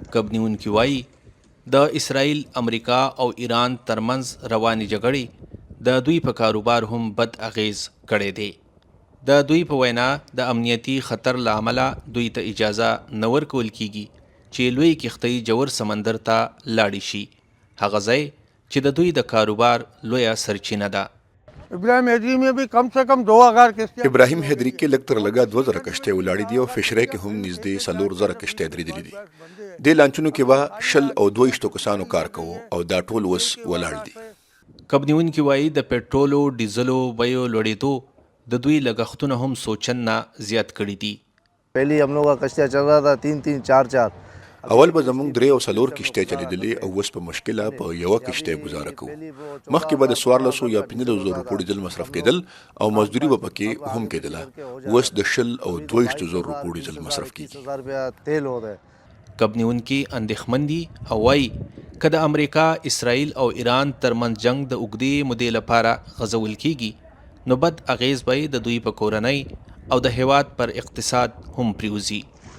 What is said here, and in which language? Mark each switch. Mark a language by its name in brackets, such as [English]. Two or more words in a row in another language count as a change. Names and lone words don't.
[Pashto] کبنیونکي وایي د اسرائیل، امریکا او ایران ترمنځ روانې جګړې د دوی په کاروبار هم بد اغیز کړی دی. د دوی په وینا د امنیتي خطر له امله دوی ته اجازه نه ورکول کیږي چې لوی کښتۍ جوور سمندر ته لاړې شي، هغه ځای چې د دوی د کاروبار لویه سرچینه ده. [Urdu] ابراهیم حیدری میں بھی کم سے کم 2000 کشتیاں. [Pashto] ابراهیم حیدري کې لږ تر لږه 2000 کشتۍ ولاړې دي او فشرۍ کې هم نږدې 4000 کشتۍ درېدلې دي. دې لانچونو کې به 100 او 22 کسانو کار کوو او دا ټول اوس ولاړ دي. کبنیونکي وایي د پټرولو ډیزلو بیو لوړېدو د دوی لګښتونه هم سوچن نه زیات کړي دي. [Urdu] پہلی ہم لوگ کا کشتیاں چل رہا تھا 3 4 4. [Pashto] اول به زموږ 3 او 4 کشتۍ چلېدلې او اوس په مشکله په یوه کشتۍ ګزاره کوو. مخکې به د 1400 یا 1500 روپو ډیزل مصرف کېدل او مزدوري به پکې هم کېدله. اوس د 100 او 2200 روپو ډیزل مصرف کېږي. کبنیونکي اندېښمن دي او وایي که د امریکا، اسرائیل او ایران ترمنځ جنگ د اوږدې مودې لپاره غځول کیږي نو بد اغیز به د دوی په کورنۍ او د هیواد پر اقتصاد هم پریوزي.